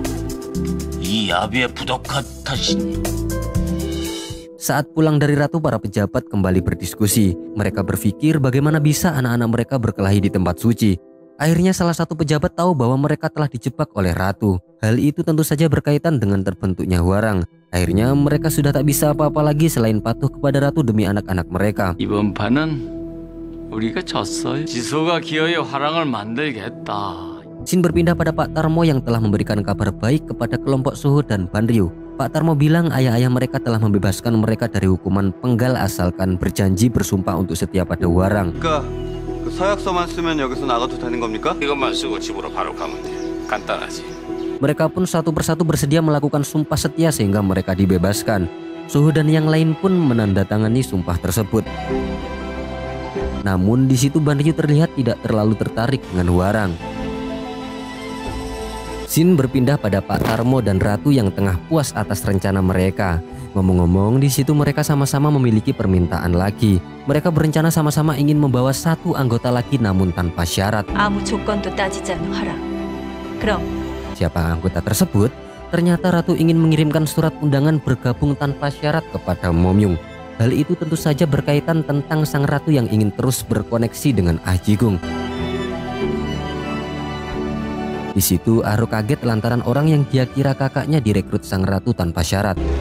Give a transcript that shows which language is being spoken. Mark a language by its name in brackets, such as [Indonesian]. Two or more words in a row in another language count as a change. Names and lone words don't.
[Indonesian] Saat pulang dari ratu, para pejabat kembali berdiskusi. Mereka berpikir bagaimana bisa anak-anak mereka berkelahi di tempat suci. Akhirnya salah satu pejabat tahu bahwa mereka telah dijebak oleh ratu. Hal itu tentu saja berkaitan dengan terbentuknya Hwarang. Akhirnya mereka sudah tak bisa apa-apa lagi selain patuh kepada ratu demi anak-anak mereka. [Korean] 이번 판은 우리가 졌어요. 지소가 기어이 화랑을 만들겠다. [Indonesian] Sin berpindah pada Pak Tarmo yang telah memberikan kabar baik kepada kelompok Suho dan Banryu. Pak Tarmo bilang ayah-ayah mereka telah membebaskan mereka dari hukuman penggal asalkan berjanji bersumpah untuk setia pada Hwarang. [Korean] 그 서약서만 쓰면 여기서 나가도 되는 겁니까? 이것만 쓰고 집으로 바로 가면 돼. 간단하지. [Indonesian] Mereka pun satu persatu bersedia melakukan sumpah setia sehingga mereka dibebaskan. Suho dan yang lain pun menandatangani sumpah tersebut. Namun di situ Banryu terlihat tidak terlalu tertarik dengan Hwarang. Sin berpindah pada Pak Tarmo dan Ratu yang tengah puas atas rencana mereka. Ngomong-ngomong, di situ mereka sama-sama memiliki permintaan lagi. Mereka berencana sama-sama ingin membawa satu anggota lagi namun tanpa syarat. [Korean] 아무 조건도 따지지 않는 화랑. 그럼 [Indonesian] Siapa anggota tersebut? Ternyata Ratu ingin mengirimkan surat undangan bergabung tanpa syarat kepada Momyung. Hal itu tentu saja berkaitan tentang sang ratu yang ingin terus berkoneksi dengan Ah Ji-gung. Di situ Aro kaget lantaran orang yang dia kira kakaknya direkrut sang ratu tanpa syarat.